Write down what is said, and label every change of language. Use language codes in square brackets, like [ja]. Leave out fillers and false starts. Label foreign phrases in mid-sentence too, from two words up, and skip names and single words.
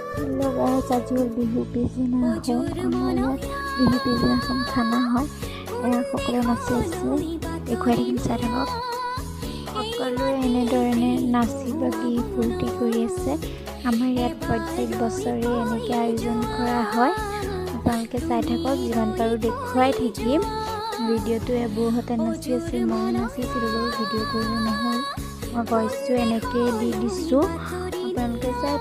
[as] গাইছ আজ বিহু পিছদিনা আমাৰ ইয়াত बिहु पिछदिनाখন खाना হয় সকলোৱে নাচি আছে দেখুৱাই দিম চাই থাকক সকলোৱে এনেদৰে নাচি বাগি ফূৰ্তি কৰি আছে আমাৰ ইয়াত প্ৰত্যেক বছৰে এনেকৈ আয়োজন কৰা হয় আপোনালোকে চাই থাকক যিমান পাৰোঁ দেখুৱাই থাকিম ভিডিঅ'টো এবুহঁতে নাচি আছে মই নাচিছিলোঁ বাৰু ভিডিঅ' কৰিব নহ'ল মই ভইচটো এনেকৈ দি দিছোঁ আপোনালোকে চাই